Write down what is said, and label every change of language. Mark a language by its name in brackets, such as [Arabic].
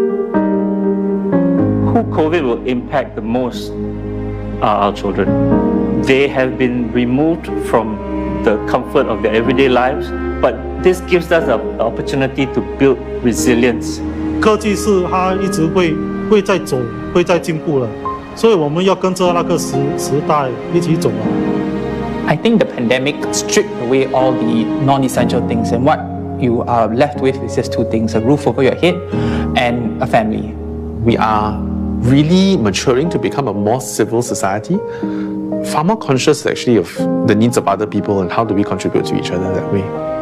[English] COVID will impact the most are our children. They have been removed from the comfort of their everyday lives, but this gives us an opportunity to build resilience. [Chinese] 科技是它一直会在走，会在进步了，所以我们要跟着那个时代一起走啊。 [English] I think the pandemic stripped away all the non-essential things, and what you are left with is just two things: a roof over your head and a family. We are really maturing to become a more civil society, far more conscious actually of the needs of other people and how do we contribute to each other that way.